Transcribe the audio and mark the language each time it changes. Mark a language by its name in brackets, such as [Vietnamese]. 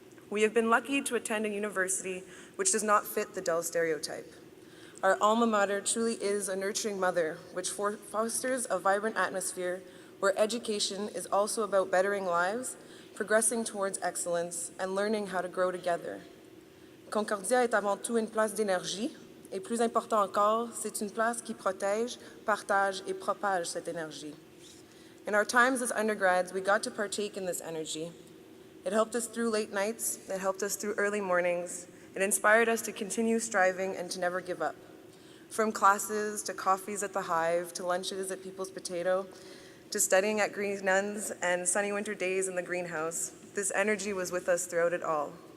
[English] We have been lucky to attend a university which does not fit the dull stereotype. Our alma mater truly is a nurturing mother, which fosters a vibrant atmosphere where education is also about bettering lives, progressing towards excellence, and learning how to grow together. [French] Concordia est avant tout une place d'énergie, et plus important encore, c'est une place qui protège, partage, et propage cette énergie. [English] In our times as undergrads, we got to partake in this energy. It helped us through late nights, it helped us through early mornings, it inspired us to continue striving and to never give up. From classes, to coffees at the Hive, to lunches at People's Potato, to studying at Green Nuns and sunny winter days in the greenhouse, this energy was with us throughout it all.